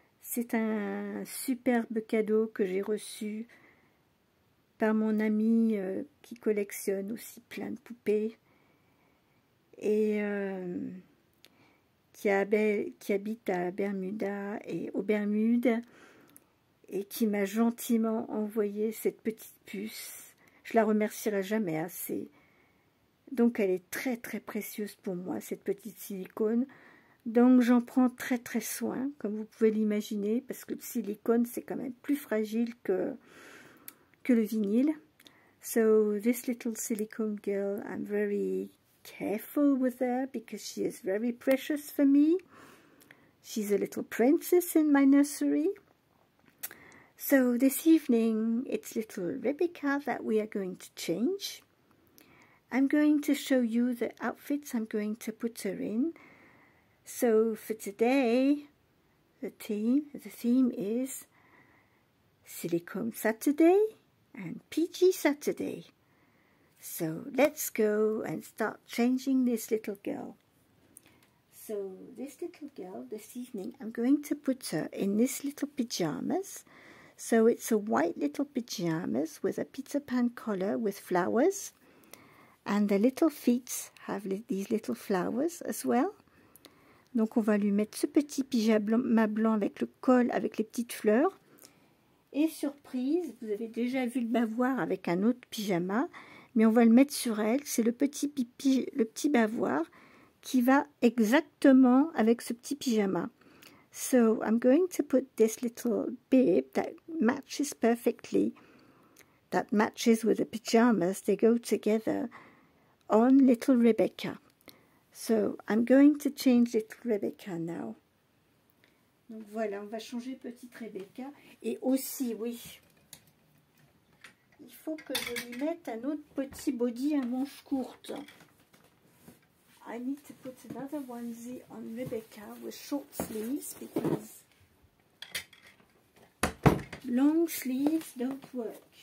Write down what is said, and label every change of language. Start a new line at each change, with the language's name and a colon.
French: C'est un superbe cadeau que j'ai reçu par mon ami qui collectionne aussi plein de poupées et qui habite à Bermuda et aux Bermudes et qui m'a gentiment envoyé cette petite puce. Je la remercierai jamais assez. Donc elle est très très précieuse pour moi, cette petite silicone. Donc j'en prends très très soin, comme vous pouvez l'imaginer, parce que le silicone c'est quand même plus fragile que le vinyle.
English: So this little silicone girl, I'm very careful with her because she is very precious for me. She's a little princess in my nursery. So this evening it's little Rebecca that we are going to change. I'm going to show you the outfits I'm going to put her in. So for today, the theme is Silicone Saturday and PG Saturday. So let's go and start changing this little girl. So this little girl, this evening, I'm going to put her in this little pyjamas. So it's a white little pyjamas with a Peter Pan collar with flowers. And the little feet have these little flowers as well.
French: Donc on va lui mettre ce petit pyjama blanc avec le col, avec les petites fleurs. Et surprise, vous avez déjà vu le bavoir avec un autre pyjama, mais on va le mettre sur elle. C'est le petit bavoir qui va exactement avec ce petit pyjama.
English: So I'm going to put this little bib that matches perfectly, that matches with the pyjamas, they go together, on little Rebecca. So I'm going to change little Rebecca now.
French: Donc voilà, on va changer petite Rebecca. Et aussi, oui, il faut que je lui mette un autre petit body à manches courtes.
English: I need to put another onesie on Rebecca with short sleeves because long sleeves don't work.